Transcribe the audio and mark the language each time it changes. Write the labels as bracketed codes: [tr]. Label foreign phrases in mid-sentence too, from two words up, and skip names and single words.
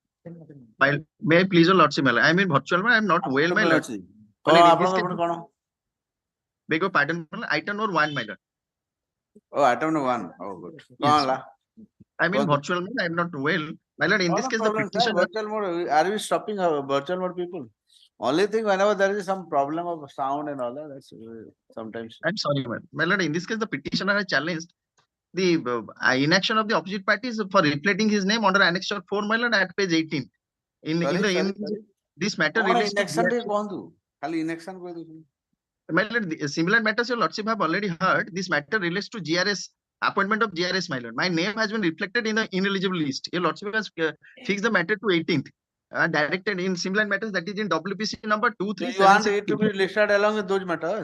[en] May I please your lordship, I mean virtual, I am not well, my lord. [or] କଣ [en] Well, in this [or] ଆପଣଙ୍କର [en] case- [or] କଣ [en] Beg your pardon, item number 1, my lord. [or] ଓ [en] item number [or] 1 ଓ ଗୁଡ୍ କଣ [en] Yes. [or] ହେଲା [en] I mean Well- virtual, I am not well. My lord, in this case, the problem, sir. petitioner. Virtual mode, are we stopping our virtual mode people? Only thing whenever there is some problem of sound and all that, that's sometimes. I'm sorry, my lord, in this case, the petitioner has challenged the inaction of the opposite parties for reflecting his name under annexure 4, my lord, at page 18. Sorry. This matter [or] କଣ [en] relates to [or] ଇନେକ୍ସନ ଟିକେ କୁହନ୍ତୁ ଖାଲି ଇନେକ୍ସନ କହି ଦଉଛନ୍ତି [en] my lord, similar matters your lordship have already heard. This matter relates to GRS, appointment of GRS, my lord. My name has been reflected in the ineligible list. Your lordship has fixed the matter to 18th. Directed in similar matters, that is in WPC number So you want it to 2376. be listed along with those matters?